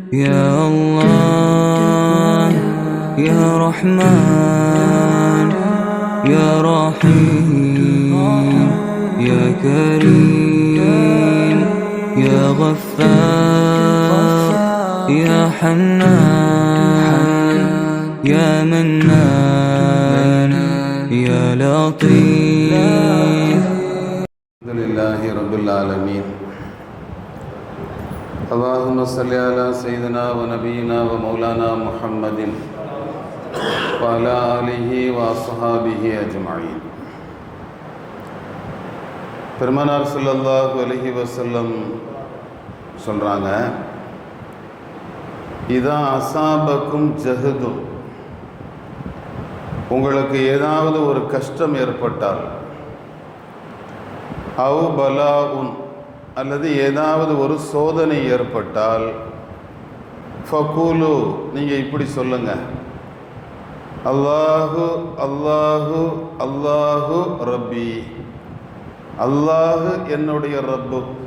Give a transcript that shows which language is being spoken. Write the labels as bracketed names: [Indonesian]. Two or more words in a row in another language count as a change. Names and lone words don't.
[Arabic] يا الله يا رحمن يا رحيم يا كريم يا غفار يا حنان يا منان يا لطيف. الحمد لله رب العالمين. اللهم صل على سيدنا ونبينا ومولانا محمد وعلى آله وأصحابه أجمعين. [Tamil] பெருமானார் [Arabic] صلى الله عليه وسلم [Tamil] சொல்கிறாங்க, [Arabic] إذا أصابكم جهد, [Tamil] உங்களுக்கு ஏதாவது ஒரு கஷ்டம் ஏற்பட்டால், [Arabic] أو بلاء [Tamil] அல்லது ஏதாவது ஒரு சோதனை ஏற்பட்டால், ஃபகூலு நீங்கள் இப்படி சொல்லுங்க, [Arabic] الله الله الله ربي, [Tamil] அல்லாஹு என்னுடைய ரப்பு,